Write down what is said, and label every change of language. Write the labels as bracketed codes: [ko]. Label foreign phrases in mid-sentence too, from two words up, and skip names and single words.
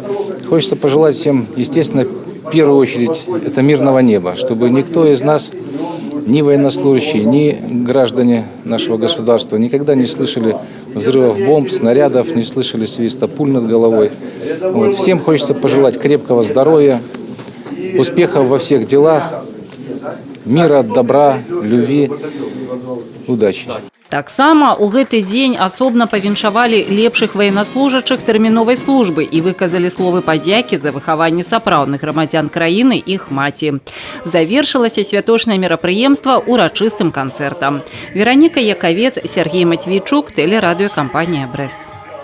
[ru] Хочется пожелать всем, естественно, в первую очередь, это мирного неба, чтобы никто из нас, ни военнослужащие, ни граждане нашего государства никогда не слышали взрывов бомб, снарядов, не слышали свиста пуль над головой. Вот. Всем хочется пожелать крепкого здоровья, успехов во всех делах, мира, добра, любви, удачи. [be] Таксама у гэты дзень асобна павіншавалі лепшых ваеннаслужачых тэрміновай службы і выказалі словы падзякі за выхаванне сапраўдных грамадзян краіны іх маці. Завершылася святочнае мерапрыемства урачыстым канцэртам. Вераніка Якавец, Сергей Матвейчук, тэлерадыёкампанія «Брэст».